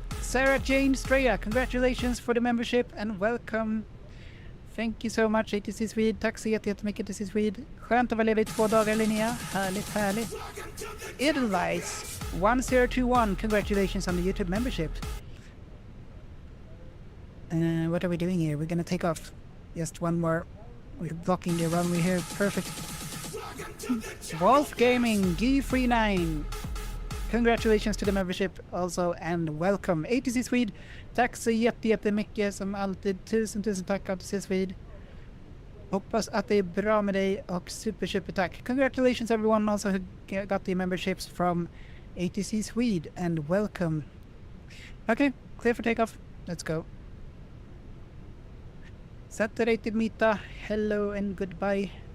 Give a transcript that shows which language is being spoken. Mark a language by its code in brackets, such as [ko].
[en] Sarah Jane Streya, congratulations for the membership and welcome. Thank you so much ATC Swede, [sv] tack så jättemycket ATC Swede. Skönt att vara ledig 2 dagar Linnea, härligt. [en] Edelweiss 1021, congratulations on the YouTube membership. What are we doing here? We're gonna take off. Just one more. We're blocking the runway here. Perfect. Wolf Gaming G39. Congratulations to the membership also and welcome. [sv] ATC Swede. Tack så jättemycket som alltid. Tusen tack ATC Swede. Hoppas att det är bra med dig och super tack. [en] Congratulations everyone also who got the memberships from ATC Swede and welcome. Okay, clear for takeoff. Let's go. Saturated Mita, hello and goodbye.